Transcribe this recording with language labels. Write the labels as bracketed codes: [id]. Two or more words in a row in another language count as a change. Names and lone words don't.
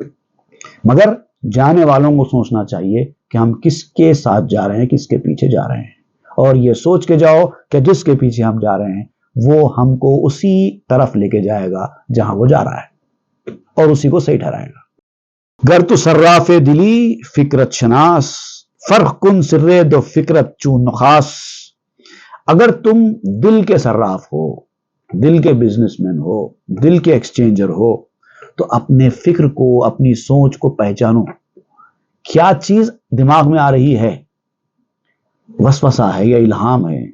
[ur] مگر جانے والوں کو سوچنا چاہیے کہ ہم کس کے ساتھ جا رہے ہیں، کس کے پیچھے جا رہے ہیں. اور یہ سوچ کے جاؤ کہ جس کے پیچھے ہم جا رہے ہیں وہ ہم کو اسی طرف لے کے جائے گا جہاں وہ جا رہا ہے، اور اسی کو صحیح ٹھہرائے گا. [fa] گر تو صراف دلی فکرت شناس، فرق کن سرے دو فکرت چون نخاس. [ur] اگر تم دل کے صراف ہو، دل کے [en] business man [ur] ہو، دل کے ایکسچینجر ہو، تو اپنے فکر کو، اپنی سوچ کو پہچانو. کیا چیز دماغ میں آ رہی ہے؟ وسوسہ ہے یا الہام ہے؟